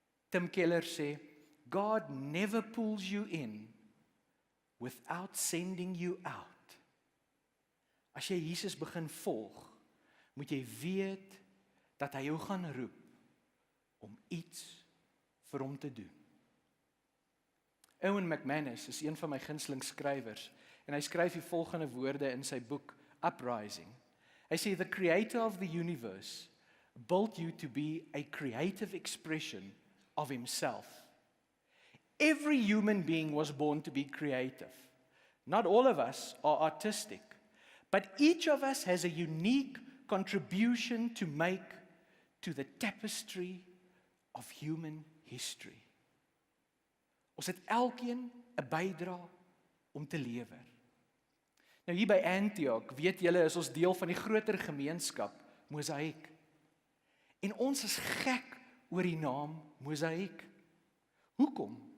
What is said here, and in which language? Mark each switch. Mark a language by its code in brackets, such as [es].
[en] Tim Keller [af] sê, [en] God never pulls you in without sending you out. [af] As jy Jesus begin volg, moet jy weet dat hy jou gaan roep om iets vir hom te doen. Owen McManus is een van my gunsteling skrywers en hy skryf die volgende woorde in sy boek Uprising. Hy sê, [en] the creator of the universe built you to be a creative expression of himself. Every human being was born to be creative. Not all of us are artistic, but each of us has a unique contribution to make to the tapestry of human history. [af] Ons het elkeen 'n bydrae om te lewer. Nou hier by Antioch, weet julle, is ons deel van die groter gemeenskap Mosaïek. En ons is gek oor die naam Mosaïek. Hoekom?